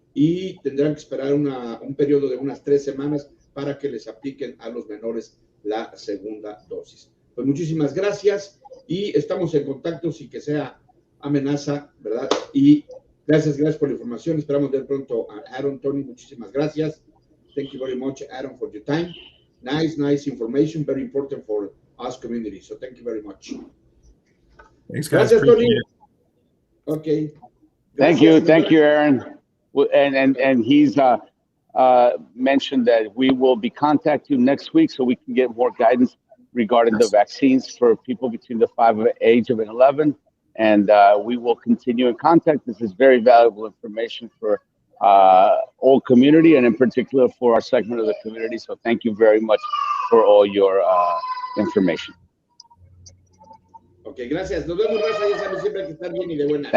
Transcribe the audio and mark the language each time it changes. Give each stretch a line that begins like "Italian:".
Spanish: Y tendrán que esperar un periodo de unas 3 semanas para que les apliquen a los menores la segunda dosis. Pues muchísimas gracias y estamos en contacto sin que sea amenaza, ¿verdad? Y gracias por la información. Esperamos ver pronto a Aaron. Tony, muchísimas gracias.
English: Thank you very much, Aaron, for your time. Nice information, very important for us community. So thank you very much. Thanks, guys.
Spanish: Gracias, Tony. Okay. Gracias,
English: Thank you, Aaron. And he's mentioned that we will be contacting you next week so we can get more guidance regarding the vaccines for people between the age of 11. And we will continue in contact. This is very valuable information for all community and in particular for our segment of the community. So thank you very much for all your information.
Spanish: Ok, gracias. Nos vemos, Raza. Ya saben siempre que estar bien y de buena.